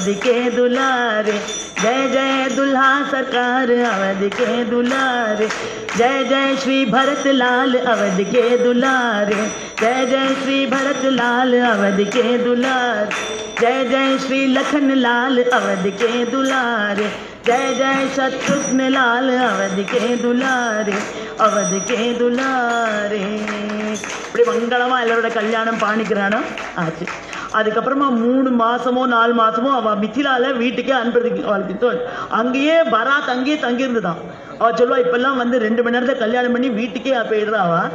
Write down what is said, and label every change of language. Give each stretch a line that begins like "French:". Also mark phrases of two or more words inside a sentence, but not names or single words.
Hindi: के दुलारे जय जय दुल्हा सरकार अवध के दुलारे जय जय श्री भरत लाल अवध के दुलारे जय जय श्री भरत लाल अवध के दुलारे जय जय श्री लखन लाल अवध के दुलारे जय जय शत्रुघ्न लाल अवध के दुलारे
Tamil: இப்படி மங்களமாக எல்லாரோட கல்யாணம் பாணிக்கிறானோ ஆச்சு. அதுக்கப்புறமா 3 மாதமோ 4 மாதமோ அவள் மிथिलाவில் வீட்டுக்கே அனுப்புறதுக்கு அவளுக்கு அங்கேயே பராத் அங்கேயே தங்கியிருந்துதான். அவள் சொல்லுவா இப்பெல்லாம் 2 மணி நேரத்தில் கல்யாணம் பண்ணி வீட்டுக்கே போயிடுறா அவள்.